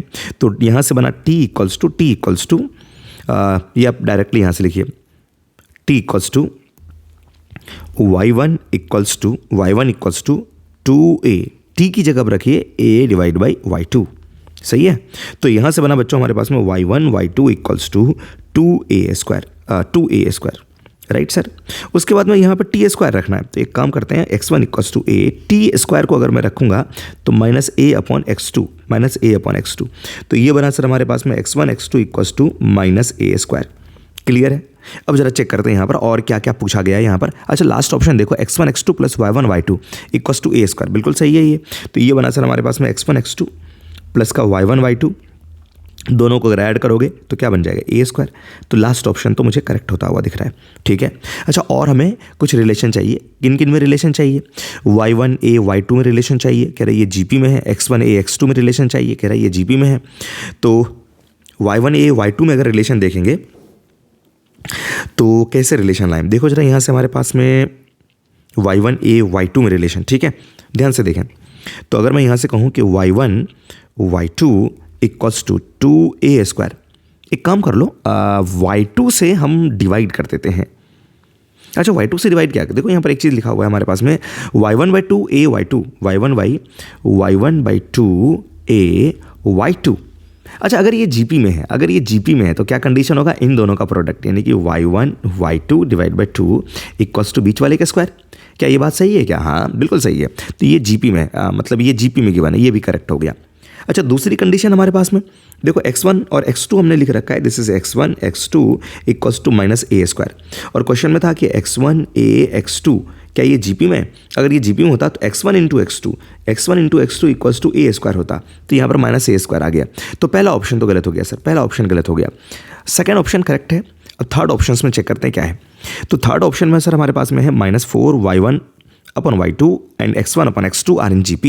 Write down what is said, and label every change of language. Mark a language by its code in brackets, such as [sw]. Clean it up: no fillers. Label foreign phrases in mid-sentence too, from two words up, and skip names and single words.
[hi] तो यहाँ से बना [en] t equals to [hi] ये आप डायरेक्टली यहाँ से लिखिए [en] t equals to y1 equals to 2a. [hi] t की जगह पर रखिए [en] a divide by y2. [hi] सही है, तो यहाँ से बना बच्चों हमारे पास में [en] y1 y2 equals to 2a square. right sir. [hi] उसके बाद में यहाँ पर [en] T square [hi] रखना है, तो एक काम करते हैं [en] x1 equals to a, T square [hi] को अगर मैं रखूँगा तो [en] minus a upon x2. [hi] तो ये बना सर हमारे पास में [en] x1 x2 equals to minus a square. [hi] क्लियर है? अब जरा चेक करते हैं यहाँ पर और क्या क्या पूछा गया है यहाँ पर। अच्छा [en] last option [hi] देखो, [en] x1 x2 plus y1 y2 equals to a square. [hi] बिल्कुल सही है ये। तो ये बना सर हमारे पास में x1 x2 प्लस का y1 y2, दोनों को अगर ऐड करोगे तो क्या बन जाएगा [en] a square. [hi] तो [en] last option [hi] तो मुझे करेक्ट होता हुआ दिख रहा है। ठीक है। अच्छा और हमें कुछ रिलेशन चाहिए, किन किन में रिलेशन चाहिए? y1 a y2 में रिलेशन चाहिए, कह रहा है ये जीपी में है। x1 a x2 में रिलेशन चाहिए, कह रहा है ये जीपी में है। तो y1 a y2 में अगर रिलेशन देखेंगे तो कैसे रिलेशन लाएं? देखो जरा यहाँ से हमारे पास में y1 a y2 में रिलेशन। ठीक है, ध्यान से देखें। तो अगर मैं यहाँ से कहूँ कि [en] y1 y2 equals to 2a². [hi] एक काम कर लो, y2 से हम डिवाइड कर देते हैं। अच्छा, y2 से डिवाइड क्या, देखो यहाँ पर एक चीज़ लिखा हुआ है हमारे पास में, y1/2 a y2, y1/2 a y2। अच्छा, अगर ये जीपी में है, अगर ये जीपी में है तो क्या कंडीशन होगा, इन दोनों का प्रोडक्ट, यानी कि [en] y1 y2 divide by 2 equals to [hi] बीच वाले का स्क्वायर। क्या ये बात सही है क्या? हाँ बिल्कुल सही है। तो ये जीपी में, मतलब ये जीपी में गिवन है, ये भी करेक्ट हो गया। अच्छा, दूसरी कंडीशन हमारे पास में देखो, x1 और x2 हमने लिख रखा है, [en] This is x1 x2 equals to -a². [hi] और क्वेश्चन में था कि x1 a x2, क्या ये जीपी में? अगर ये जीपी में होता तो x1 इंटू x2 [en] equals to a² [hi] होता, तो यहाँ पर -a² आ गया। तो पहला ऑप्शन तो गलत हो गया सर, पहला ऑप्शन गलत हो गया। [en] second option [hi] करेक्ट है। अब [en] third option [hi] में चेक करते हैं क्या है। तो [en] third option [hi] में सर हमारे पास में है -4y1/y2 [en] and x1/x2 are in GP.